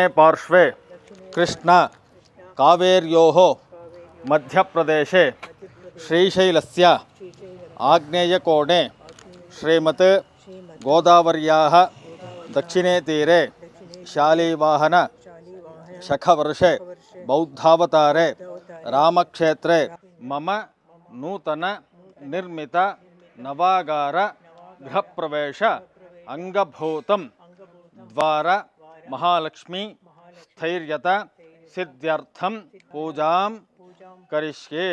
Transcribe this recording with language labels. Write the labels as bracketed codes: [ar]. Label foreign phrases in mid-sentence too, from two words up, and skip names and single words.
[sa] ಪಾರ್ಶ್ವೇ ಕೃಷ್ಣ ಕಾವೇರ್ಯೋಃ ಮಧ್ಯಪ್ರದೇಶೆ ಶ್ರೀಶೈಲಸ್ಯ ಆಗ್ನೇಯಕೋಣೆ ಶ್ರೀಮತ್ ಗೋದಾವರ್ಯಾಃ ದಕ್ಷಿಣೇ ತೀರೆ ಶಾಲಿವಾಹನ ಶಖವರ್ಷೆ ಬೌದ್ಧಾವತಾರೆ ರಾಮಕ್ಷೇತ್ರೆ ಮಮ ನೂತನ ನಿರ್ಮಿತ ನವಾಗಾರ ಗೃಹಪ್ರವೇಶ ಅಂಗಭೂತಂ ದ್ವಾರ ಮಹಾಲಕ್ಷ್ಮಿ ಸ್ಥೈರ್ಯತ ಸಿದ್ಧ್ಯರ್ಥಂ ಪೂಜಾಂ ಕರಿಷ್ಯೆ.